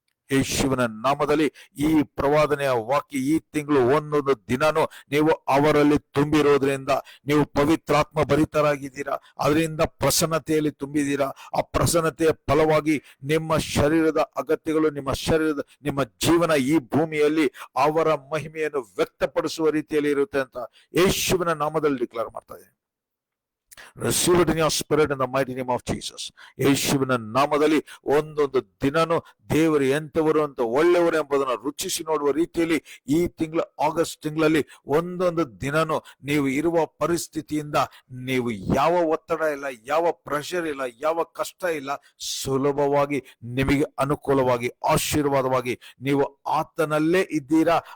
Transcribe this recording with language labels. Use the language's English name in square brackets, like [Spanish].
[Kannada] ಯೇಸುವಿನ ನಾಮದಲ್ಲಿ ಈ ಪ್ರವಾದನೆಯ ವಾಕ್ಯ ಈ ತಿಂಗಳು ಒಂದೊಂದು ದಿನನೂ ನೀವು ಅವರಲ್ಲಿ ತುಂಬಿರೋದ್ರಿಂದ ನೀವು ಪವಿತ್ರಾತ್ಮ ಭರಿತರಾಗಿದ್ದೀರಾ. ಅದರಿಂದ ಪ್ರಸನ್ನತೆಯಲ್ಲಿ ತುಂಬಿದ್ದೀರಾ. ಆ ಪ್ರಸನ್ನತೆಯ ಫಲವಾಗಿ ನಿಮ್ಮ ಶರೀರದ ಅಗತ್ಯಗಳು, ನಿಮ್ಮ ಜೀವನ ಈ ಭೂಮಿಯಲ್ಲಿ ಅವರ ಮಹಿಮೆಯನ್ನು ವ್ಯಕ್ತಪಡಿಸುವ ರೀತಿಯಲ್ಲಿ ಇರುತ್ತೆ ಅಂತ ಯೇಸುವಿನ ನಾಮದಲ್ಲಿ ಡಿಕ್ಲೇರ್ ಮಾಡ್ತಾ ಇದ್ದೀನಿ. [English] Receive it in your spirit in the mighty name of Jesus. [Kannada] ಯೇಸುವಿನ ನಾಮದಲ್ಲಿ ಒಂದೊಂದು ದಿನನೂ ದೇವರು ಎಂತವರು ಅಂತ ಒಳ್ಳೆಯವರು ಎಂಬುದನ್ನು ರುಚಿಸಿ ನೋಡುವ ರೀತಿಯಲ್ಲಿ ಈ ತಿಂಗಳ ಆಗಸ್ಟ್ ತಿಂಗಳಲ್ಲಿ ಒಂದೊಂದು ದಿನನೂ ನೀವು ಇರುವ ಪರಿಸ್ಥಿತಿಯಿಂದ ನೀವು ಯಾವ ಒತ್ತಡ ಇಲ್ಲ, ಯಾವ ಪ್ರೆಷರ್ ಇಲ್ಲ, ಯಾವ ಕಷ್ಟ ಇಲ್ಲ, ಸುಲಭವಾಗಿ ನಿಮಗೆ ಅನುಕೂಲವಾಗಿ ಆಶೀರ್ವಾದವಾಗಿ ನೀವು ಆತನಲ್ಲೇ ಇದ್ದೀರಾ.